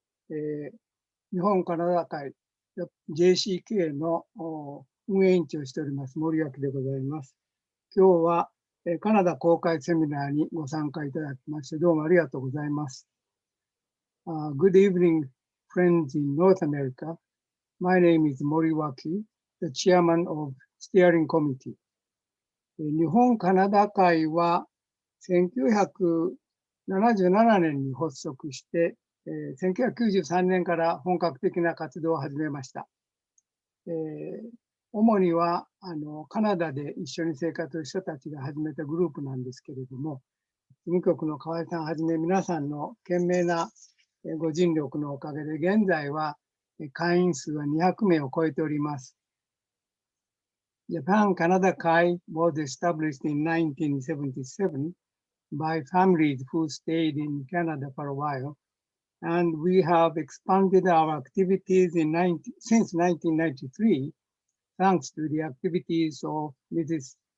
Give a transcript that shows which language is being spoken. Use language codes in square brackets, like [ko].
[ja] 日本カナダ会 JCK の運営委員長をしております、森脇でございます。今日はカナダ公開セミナーにご参加いただきまして、どうもありがとうございます。 [en] Good evening, friends in North America. My name is Moriwaki, the chairman of Steering Committee. [ja] 日本カナダ会は1977年に発足して、1993年から本格的な活動を始めました。主にはカナダで一緒に生活する人たちが始めたグループなんですけれども、事務局の河合さんはじめ皆さんの懸命なご尽力のおかげで、現在は会員数は200名を超えております。 [en] Japan Canada Kai was established in 1977 by families who stayed in Canada for a while, and we have expanded our activities since 1993, thanks to the activities of Mrs.